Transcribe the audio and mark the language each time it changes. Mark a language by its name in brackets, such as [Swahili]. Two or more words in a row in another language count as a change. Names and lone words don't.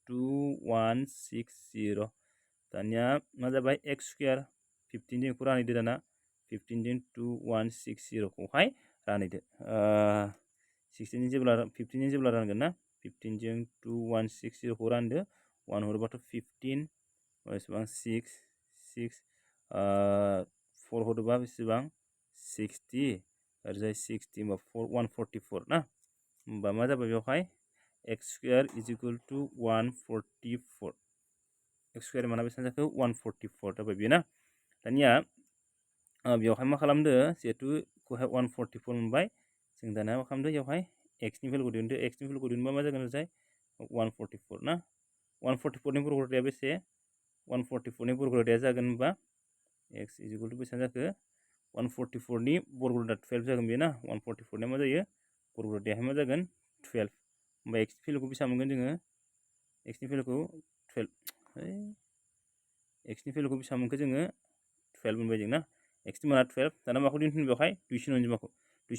[Bodo] 2160 दानिया मा जाबाय [English] x square [Bodo] 15 जों रानैदो दाना 15 जों 2160 खौहाय रानैदो 16 जेब्ला 15 जों जेब्ला रानगोन ना 15 जों 2160 खौ रानदो 1 हरोबाथ' 15 बेसेबां 6 6 4 हरोबा बेसेबां 60 ओरैजाय 60 होमबा 144 ना होमबा मा जाबाय बेवहाय [English] x square is equal to 144 x square [Bodo] माना बेसेबां जाखो 144 जाबाय बेयो ना दानिया बेवहाय मा खालामदो जिहेतु खौहाय 144 मोनबाय जों दाना मा खालामदो बेवहाय x नि भेलुखौ दिहुनदो x नि भेलुखौ दिहुनबा मा जागोन ओरैजाय 144 ना 144 नि बर्ग'थाया बेसे 144 नि बर्ग'थाया जागोन होनबा [English] x is equal to [Bodo] बेसेबां जाखो 144 नि बर्ग'था 12 जागोन बेयो ना 144 नि मा जायो बर्ग'थाया मा जागोन 12 होमबा x नि भेलुखौ बेसेबां मोनगोन जोङो x नि भेलुखौ 12 x नि भेलुखौ बेसेबां मोनखो जोङो 12 मोनबाय जों ना x नि माना 12 दाना माखौ दिन्थिनो बेवहाय दुइसिन अनजिमाखौ दुइसिन